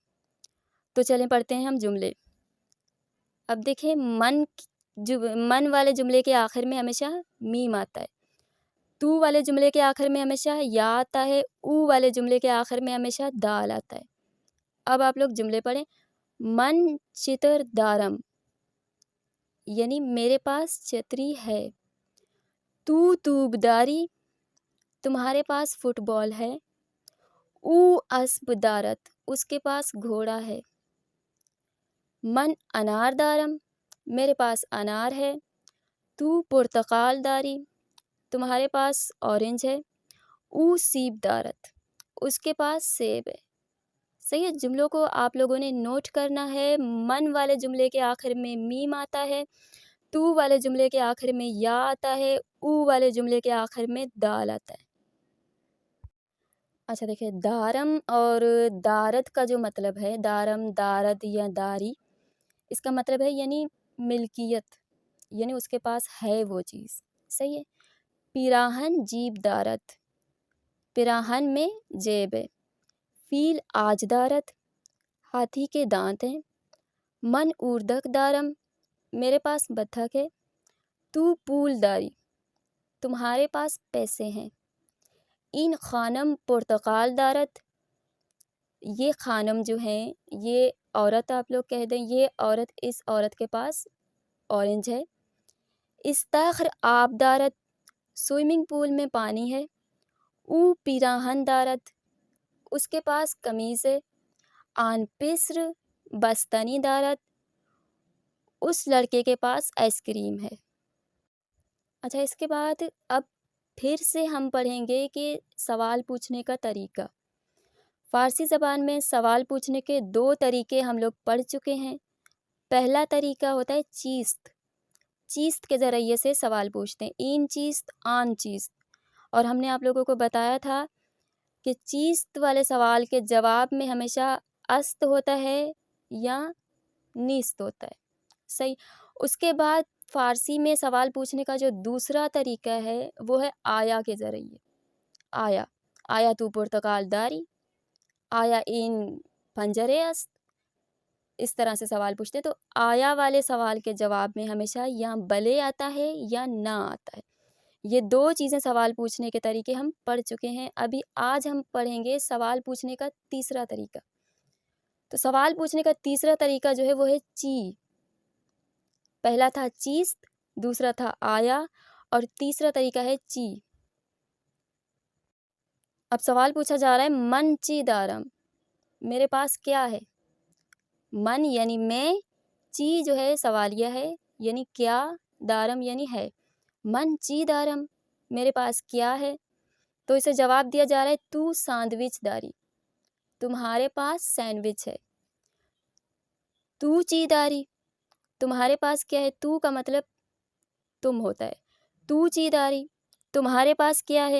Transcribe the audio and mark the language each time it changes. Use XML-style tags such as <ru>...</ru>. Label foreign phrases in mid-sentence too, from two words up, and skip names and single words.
<ur>تو چلیں پڑھتے ہیں ہم جملے۔ اب دیکھیں، من والے جملے کے آخر میں ہمیشہ میم آتا ہے، تو والے جملے کے آخر میں ہمیشہ یا آتا ہے، او والے جملے کے آخر میں ہمیشہ دال آتا ہے۔ اب آپ لوگ جملے پڑھیں۔</ur> <fa>من چتر دارم</fa> <ur>یعنی میرے پاس چھتری ہے۔</ur> <fa>تو توب داری،</fa> <ur>تمہارے پاس فٹ بال ہے۔</ur> <fa>او اسب دارت،</fa> <ur>اس کے پاس گھوڑا ہے۔</ur> <fa>من انار دارم،</fa> <ur>میرے پاس انار ہے۔</ur> <fa>تو پرتقال داری،</fa> <ur>تمہارے پاس اورنج ہے۔</ur> <fa>او سیب دارت،</fa> <ur>اس کے پاس سیب ہے، صحیح ہے، جملوں کو آپ لوگوں نے نوٹ کرنا ہے۔ من والے جملے کے آخر میں میم آتا ہے، تو والے جملے کے آخر میں یا آتا ہے، او والے جملے کے آخر میں دال آتا ہے۔ اچھا دیکھیں، دارم اور دارت کا جو مطلب ہے،</ur> <fa>دارم، دارت یا داری،</fa> <ur>اس کا مطلب ہے یعنی ملکیت، یعنی اس کے پاس ہے وہ چیز۔ صحیح ہے۔</ur> <fa>پیراہن جیب دارت،</fa> <ur>پیراہن میں جیب ہے۔</ur> <fa>فیل آج دارت،</fa> <ur>ہاتھی کے دانت ہیں۔</ur> <fa>من اوردک دارم،</fa> <ur>میرے پاس بطخ ہے۔</ur> <fa>تو پول داری،</fa> <ur>تمہارے پاس پیسے ہیں۔</ur> <fa>این خانم پرتقال دارت،</fa> <ur>یہ خانم جو ہیں، یہ عورت آپ لوگ کہہ دیں، یہ عورت، اس عورت کے پاس اورنج ہے۔</ur> <fa>استخر آب دارت،</fa> <ur>سوئمنگ پول میں پانی ہے۔</ur> <fa>او پیراہن دارت،</fa> <ur>اس کے پاس قمیض ہے۔</ur> <fa>آن پسر بستنی دارت،</fa> <ur>اس لڑکے کے پاس آئس کریم ہے۔ اچھا، اس کے بعد اب پھر سے ہم پڑھیں گے کہ سوال پوچھنے کا طریقہ۔ فارسی زبان میں سوال پوچھنے کے 2 طریقے ہم لوگ پڑھ چکے ہیں۔ پہلا طریقہ ہوتا ہے چیست، چیست کے ذریعے سے سوال پوچھتے ہیں،</ur> <fa>این چیست، آن چیست،</fa> <ur>اور ہم نے آپ لوگوں کو بتایا تھا کہ چیست والے سوال کے جواب میں ہمیشہ است ہوتا ہے یا نیست ہوتا ہے۔ صحیح۔ اس کے بعد فارسی میں سوال پوچھنے کا جو دوسرا طریقہ ہے وہ ہے آیا کے ذریعے۔</ur> <fa>آیا، آیا تو پرتقال داری، آیا این پنجرے است،</fa> <ur>اس طرح سے سوال پوچھتے ہیں۔ تو آیا والے سوال کے جواب میں ہمیشہ یا بلے آتا ہے یا نہ آتا ہے۔ یہ 2 چیزیں سوال پوچھنے کے طریقے ہم پڑھ چکے ہیں۔ ابھی آج ہم پڑھیں گے سوال پوچھنے کا تیسرا طریقہ۔ تو سوال پوچھنے کا تیسرا طریقہ جو ہے وہ ہے چی۔ پہلا تھا چیست، دوسرا تھا آیا، اور تیسرا طریقہ ہے چی۔ اب سوال پوچھا جا رہا ہے</ur> <fa>من چی دارم،</fa> <ur>میرے پاس کیا ہے۔ من یعنی میں، چی جو ہے سوالیہ ہے یعنی کیا، دارم یعنی ہے۔</ur> <fa>من چی دارم،</fa> <ur>میرے پاس کیا ہے، تو اسے جواب دیا جا رہا ہے</ur> <fa>تو سینڈوچ داری،</fa> <ur>تمہارے پاس سینڈوچ ہے۔</ur> <fa>تو چی داری،</fa> <ur>تمہارے پاس کیا ہے، تو کا مطلب تم ہوتا ہے۔</ur> <fa>تو چی داری،</fa> <ur>تمہارے پاس کیا ہے۔</ur>